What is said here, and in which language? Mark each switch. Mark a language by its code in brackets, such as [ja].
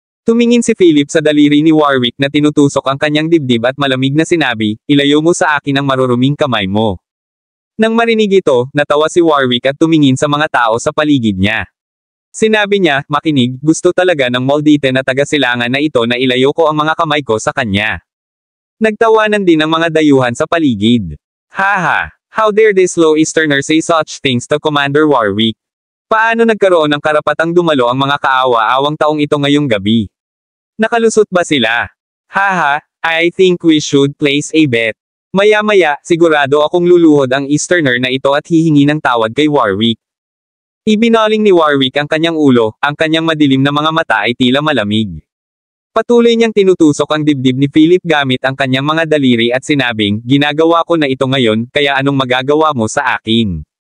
[tl] Tumingin si Philip sa daliri ni Warwick na tinutusok ang kanyang dibdib at malamig na sinabi, "Ilayo mo sa akin ang maruruming kamay mo." Nang marinig ito, natawa si Warwick at tumingin sa mga tao sa paligid niya. Sinabi niya, makinig, gusto talaga ng Maldita na taga-silangan na ito na ilayo ko ang mga kamay ko sa kanya. Nagtawanan din ang mga dayuhan sa paligid. [en] Haha, how dare this low Easterner say such things to Commander Warwick? [tl] Paano nagkaroon ng karapatang dumalo ang mga kaawa-awang taong ito ngayong gabi? Nakalusot ba sila? [en] Haha, I think we should place a bet. [tl] Maya-maya, sigurado akong luluhod ang Easterner na ito at hihingi ng tawad kay Warwick. Ibinaling ni Warwick ang kanyang ulo, ang kanyang madilim na mga mata ay tila malamig. Patuloy niyang tinutusok ang dibdib ni Philip gamit ang kanyang mga daliri at sinabing, "Ginagawa ko na ito ngayon, kaya anong magagawa mo sa akin?"